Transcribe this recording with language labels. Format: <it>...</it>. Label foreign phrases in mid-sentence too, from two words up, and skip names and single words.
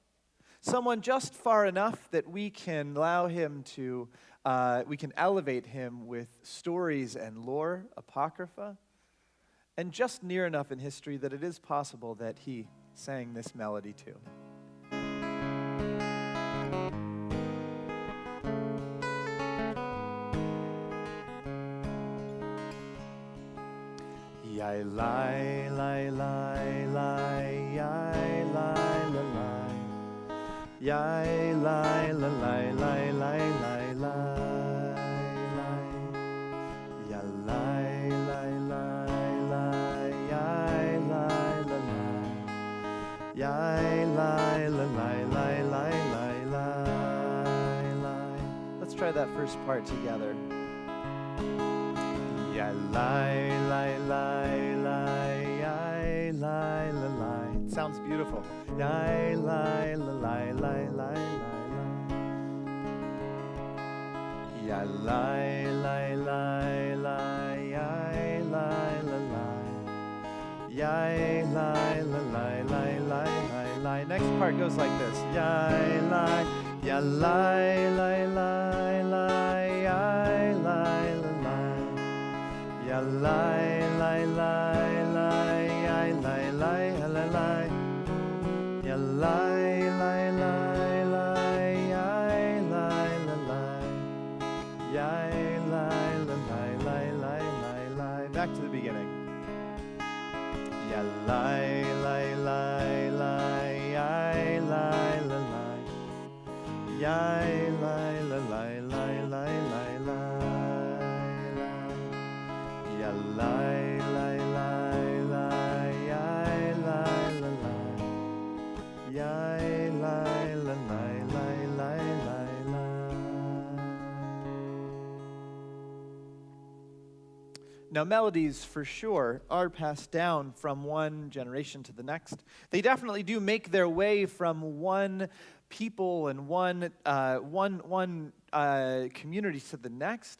<en>Someone just far enough that we can allow him to We can elevate him with stories and lore, apocrypha, and just near enough in history that it is possible that he sang this melody too. Yai lai lai lai lai yai lai la lai yai lai la lai lai lai lai lai ya lai lai lai lai yai lai la lai yai lai la lai lai lai lai. Let's try that first part together. Yai lai lai lai lai yai lai la lai. It sounds beautiful. Yai lai la lai lai lai lai. Yai lai lai lai lai yai lai la lai. Yai lai la lai lai lai lai. Next part goes like this. Yai lai ya lai lai lai lai yai lai la lai. Ya lai lai lai lai yai lai lai la lai. Ya lai lai lai lai yai lai la lai. Yai lai la lai lai lai lai lai. Back to the beginning. Ya lai lai lai lai yai lai la lai. Yai lai la lai lai lai lai lai. Ya lai lai lai lai yai lai la lai. Yai lai la lai lai lai lai lai. Now, melodies, for sure, are passed down from one generation to the next. They definitely do make their way from one people and one community to the next.</en>